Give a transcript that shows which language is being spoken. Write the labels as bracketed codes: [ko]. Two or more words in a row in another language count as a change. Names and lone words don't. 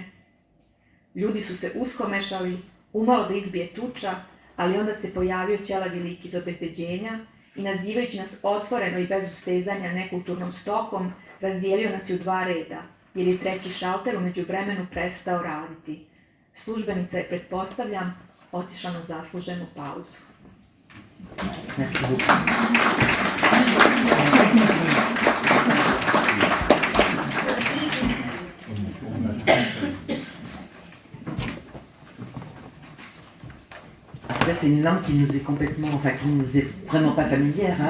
[bs] Ljudi su se uskomešali, umalo da izbije tuča, ali onda se pojavio ćelavi lik iz obezbeđenja i nazivajući nas otvoreno i bez ustezanja nekulturnom stokom, razdijelio nas i u 2 reda, jer je 3. šalter u međuvremenu prestao raditi. Službenica je, pretpostavljam, otišla na zasluženu pauzu. [fr] Merci beaucoup. Là, c'est une langue qui nous est complètement, enfin qui nous est vraiment pas familière, hein.